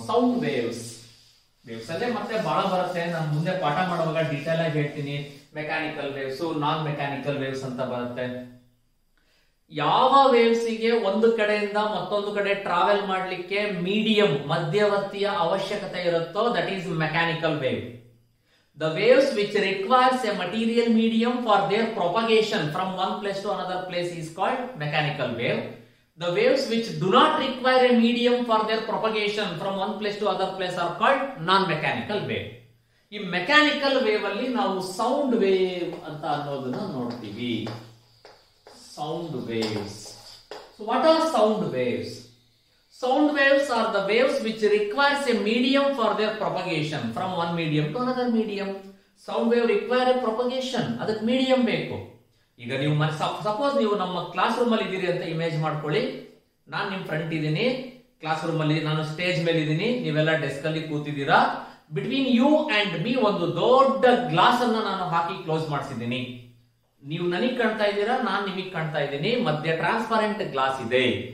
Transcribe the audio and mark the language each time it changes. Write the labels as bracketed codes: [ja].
[kn] Sound waves ಅಲ್ಲೇ ಮತ್ತೆ ಬಹಳ ಬರುತ್ತೆ. ನಾನು ಮುಂದೆ ಪಾಠ ಮಾಡುವಾಗ ಡೀಟೇಲ್ ಆಗಿ ಹೇಳ್ತೀನಿ. ಮೆಕ್ಯಾನಿಕಲ್ ವೇವ್ಸ್, ನಾನ್ ಮೆಕ್ಯಾನಿಕಲ್ ವೇವ್ಸ್ ಅಂತ ಬರುತ್ತೆ. ಯಾವ ವೇವ್ಸ್ ಗೆ ಒಂದು ಕಡೆಯಿಂದ ಮತ್ತೊಂದು ಕಡೆ ಟ್ರಾವೆಲ್ ಮಾಡ್ಲಿಕ್ಕೆ ಮೀಡಿಯಂ, ಮಧ್ಯವರ್ತಿಯ ಅವಶ್ಯಕತೆ ಇರುತ್ತೋ [en] That is mechanical wave. The waves which requires a material medium for their propagation from one place to another place is called mechanical wave. The waves which do not require a medium for their propagation from one place to other place are called non-mechanical wave. [kn] ಈ mechanical wave ಅಲ್ಲಿ ನಾವು sound wave ಅಂತ ಅನ್ನೋದನ್ನ ನೋಡ್ತೀವಿ. Sound waves. [en] So what are sound waves? Sound waves are the waves which requires a medium for their propagation from one medium to another medium. Sound wave require a propagation, [kn] ಅದಕ್ಕೆ medium ಬೇಕು. ಈಗ ನೀವು suppose ನೀವು ನಮ್ಮ class room ಅಲ್ಲಿ ಇದ್ದೀರಿ ಅಂತ image ಮಾಡ್ಕೊಳ್ಳಿ. ನಾನು ನಿಮ್ ಫ್ರಂಟ್ ಇದ್ದೀನಿ, ಕ್ಲಾಸ್ ರೂಮ್ ಅಲ್ಲಿ ನಾನು ಸ್ಟೇಜ್ ಮೇಲೆ ಇದ್ದೀನಿ, ನೀವೆಲ್ಲ ಡೆಸ್ಕ್ ಅಲ್ಲಿ ಕೂತಿದ್ದೀರಾ. [en] between you and me [kn] ಒಂದು ದೊಡ್ಡ ಗ್ಲಾಸ್ ಅನ್ನ ನಾನು ಹಾಕಿ ಕ್ಲೋಸ್ ಮಾಡಿಸಿದ್ದೀನಿ. ನೀವು ನನಗ್ ಕಾಣ್ತಾ ಇದ್ದೀರಾ, ನಾನು ನಿಮಗ್ ಕಾಣ್ತಾ ಇದ್ದೀನಿ, ಮಧ್ಯೆ ಟ್ರಾನ್ಸ್ಪರೆಂಟ್ ಗ್ಲಾಸ್ ಇದೆ.